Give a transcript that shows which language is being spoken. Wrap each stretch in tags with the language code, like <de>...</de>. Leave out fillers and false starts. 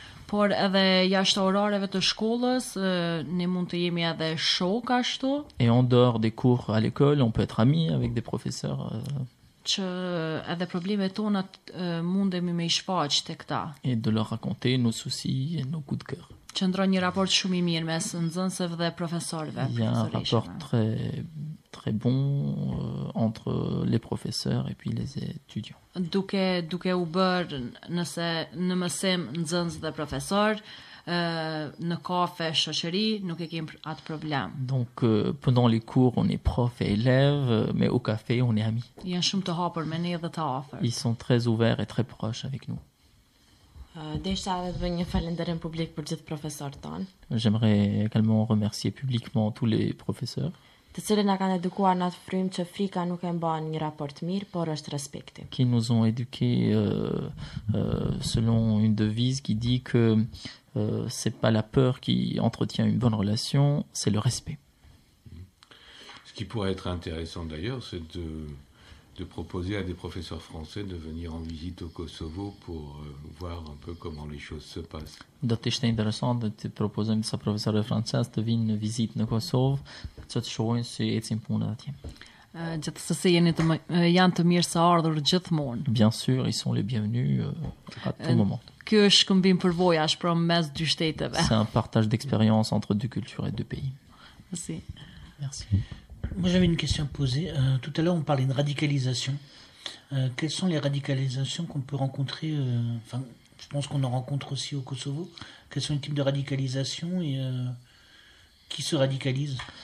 <sq>Por edhe jashtë orareve të shkollës, ne mund të jemi edhe shok ashtu.</sq> <fr>Et en dehors des cours à l'école, on peut être ami avec des professeurs.</fr> <sq>Që edhe problemet tona mundemi me I shfaq tek ta.</sq> <fr>Et de leur raconter nos soucis et nos coups de cœur.</fr> <sq>Qëndron një raport shumë I mirë mes nxënësve dhe profesorëve.</sq> <fr>Il y a un rapport très bon entre les professeurs et puis les étudiants.</fr> <sq>Duke u bërë në mësim nxënës dhe profesor, në kafe, shoqëri, nuk e kemi atë problem.</sq> <fr>Donc pendant les cours, on est prof et élève, mais au café, on est amis.</fr> <sq>Janë shumë të hapur me ne dhe të afërt.</sq> <fr>Ils sont très ouverts et très proches avec nous.</fr> <sq>Desha edhe të bëj një falënderim publik për gjithë profesorët tanë.</sq> <fr>J'aimerais également remercier publiquement tous les professeurs.</fr> <sq>Të cilët na kanë edukuar në atë frymë që frika nuk e mban një raport mirë, por është respekti.</sq> <fr>Qui nous ont éduqués selon une devise qui dit que c'est pas la peur qui entretient une bonne relation, c'est le respect. Ce qui pourrait être intéressant d'ailleurs, c'est de proposer à des professeurs français de venir en visite au Kosovo pour voir un peu comment les choses se passent.</fr> <sq>Do të ishte interesant të proposojmë disa profesorë francezë të vinë në vizitë në Kosovë, që të shohin si ecin punët atje. Gjithsesi janë të mirë se ardhur gjithmonë.</sq> <fr>Bien sûr, ils sont les bienvenus à tout moment.</fr> <sq>Ky është shkëmbim përvojash për mes dy shteteve.</sq> <fr>C'est un partage d'expérience entre deux cultures et deux pays. Merci. Merci. Moi, j'avais une question à poser. Tout à l'heure, on parlait de radicalisation. Quelles sont les radicalisations qu'on peut rencontrer je pense qu'on en rencontre aussi au Kosovo. Quels sont les types de radicalisation et qui se radicalise?</fr>